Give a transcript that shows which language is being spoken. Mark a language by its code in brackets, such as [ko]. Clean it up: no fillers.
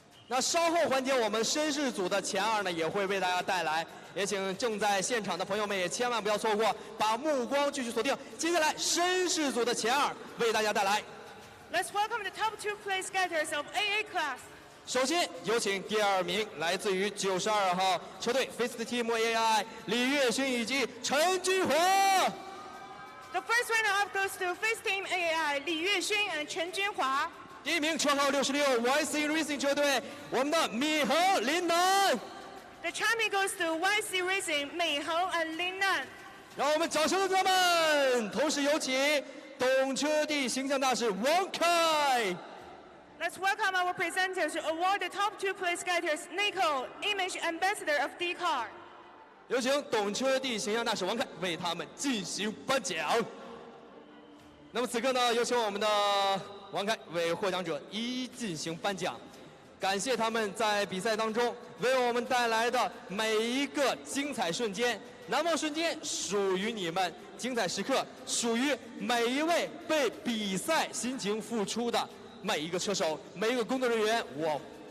[zh] 那稍后环节，我们绅士组的前2呢也会为大家带来，也请正在现场的朋友们也千万不要错过，把目光继续锁定。接下来，绅士组的前2为大家带来。 [en] Let's welcome the top 2 place getters of AA class. [zh] 首先有请第2名，来自于92号车队 Face Team AI 李月勋以及陈君华。 [en] The first runner-up goes to Face Team AAI 李月勋 and 陈君华。 [zh] 第1名车号66 YC Racing 车队，我们的米恒林南。 [en] The champion goes to YC Racing 美恒 and 林南。 [zh] 让我们掌声他们，同时有请懂车帝形象大使王凯。 [en] Let's welcome our presenters to award the top 2 place getters Nico, Image Ambassador of D-Car. [zh] 有请懂车帝形象大使王凯为他们进行颁奖。那么此刻呢，有请我们的王凯为获奖者一一进行颁奖，感谢他们在比赛当中为我们带来的每一个精彩瞬间，难忘瞬间属于你们，精彩时刻属于每一位为比赛辛勤付出的每一个车手，每一个工作人员。哇！